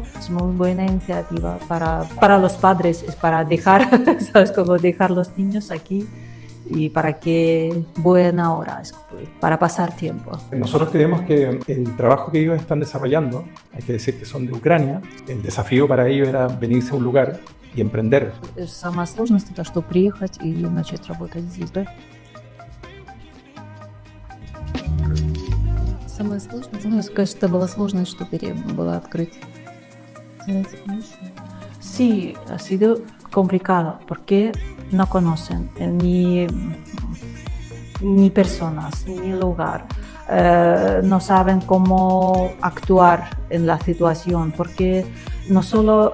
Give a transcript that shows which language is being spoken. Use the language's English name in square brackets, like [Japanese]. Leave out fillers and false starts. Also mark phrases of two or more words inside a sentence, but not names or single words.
[Spanish] Es muy buena iniciativa para los padres, es para dejar, ¿sabes?, como dejar los niños aquí. Y para que buena hora, para pasar tiempo. Nosotros creemos que el trabajo que ellos están desarrollando, hay que decir que son de Ucrania, el desafío para ellos era venirse a un lugar y emprender. [Russian] Самая сложность это что приехать и начать работать здесь, да? Самая сложность, ну, сказать, что была сложность, что было открыть. [Spanish] Sí, ha sido complicado porque no conocen ni personas, ni lugar. No saben cómo actuar en la situación, porque no solo